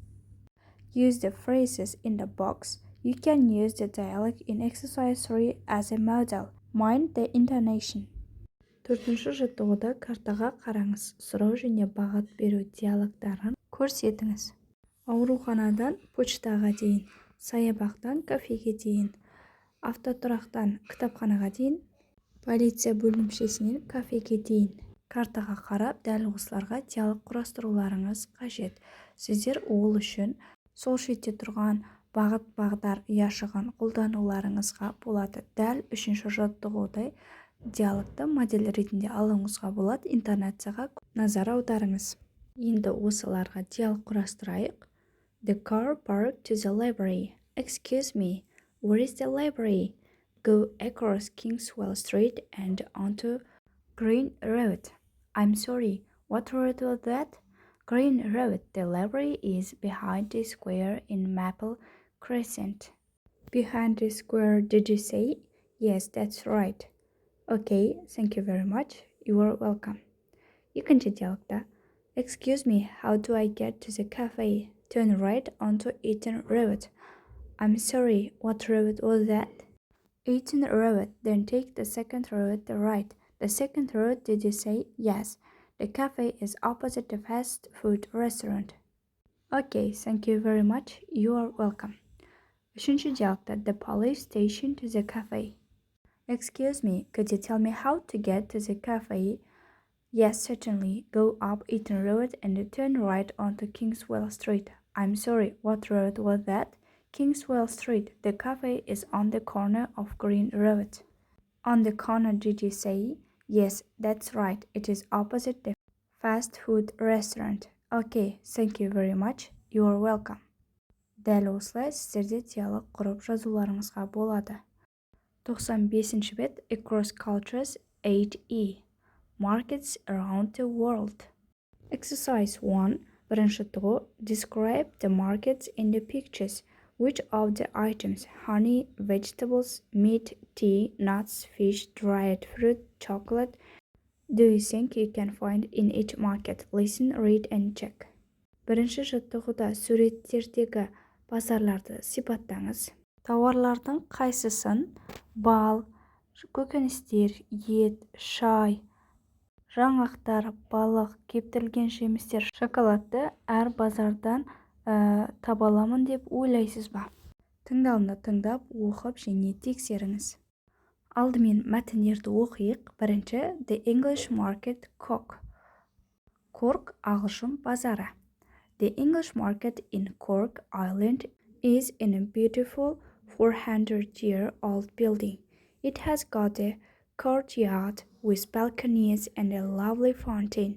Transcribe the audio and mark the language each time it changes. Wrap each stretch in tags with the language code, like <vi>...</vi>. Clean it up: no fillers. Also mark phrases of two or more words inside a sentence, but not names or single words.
<en>Use the phrases in the box. You can use the dialogue in exercise 3 as a model. Mind the intonation.</en> <kk>Төртінші жаттығуда картаға қараңыз. Сұрау және бағыт беру диалогтарын көрсетіңіз. Ауруханадан почтаға дейін, саябақтан кафеге дейін, автотұрақтан кітапханаға дейін, полиция бөлімшесінен кафеге дейін. Картаға қарап, дәл осыларға диалог құрастыруларыңыз қажет. Сіздер ол үшін сол шетте тұрған бағыт-бағдар яшығын қолдануларыңызға болады. Дәл үшінші жаттығудай диалогты модель ретінде алуыңызға болады. Интонацияға назар аударыңыз. Енді осыларға диалог құрастырайық.</kk> <en>The car parked to the library. Excuse me, where is the library? Go across Kingswell Street and onto Green Road. I'm sorry, what road was that? Green Road. The library is behind the square in Maple Crescent. Behind the square, did you say? Yes, that's right. Okay, thank you very much. You are welcome.</en> <kk>Екінші диалогта.</kk> <en>Excuse me, how do I get to the cafe? Turn right onto Eaton Road. I'm sorry, what road was that? Eaton Road. Then take the second road right. The second road, did you say? Yes. The cafe is opposite the fast food restaurant. Okay, thank you very much. You are welcome.</en> <kk>Үшінші диалогта.</kk> <en>The police station to the cafe. Excuse me, could you tell me how to get to the cafe? Yes, certainly. Go up Eaton Road and turn right onto Kingswell Street. I'm sorry, what road was that? Kingswell Street. The cafe is on the corner of Green Road. On the corner, did you say? Yes, that's right. It is opposite the fast food restaurant. Okay, thank you very much. You are welcome.</en> <kk>Дәл осылай сіздерде диалог құрып жазуларыңызға болады. 95-ші бет Across Cultures 8E.</kk> <en>Markets around the world.</en> <kk>Exercise 1. Бірінші тұғу.</kk> <en>Describe the markets in the pictures. Which of the items, honey, vegetables, meat, tea, nuts, fish, dried fruit, chocolate, do you think you can find in each market? Listen, read and check.</en> <kk>Бірінші жаттығуда суреттердегі базарларды сипаттаңыз. Тауарлардың қайсысын бал, көкөністер, ет, шай, жаңғақтар, балық, кептірілген жемістер, шоколадты әр базардан таба аламын деп ойлайсыз ба? Тыңдалымды тыңдап, оқып және тексеріңіз. Алдымен мәтіндерді оқиық. Бірінші,</kk> <en>The English Market Cork. Cork,</en> <kk>Ағылшын базары.</kk> <en>The English market in Cork Island is in a beautiful 400-year-old building. It has got a courtyard with balconies and a lovely fountain.</en>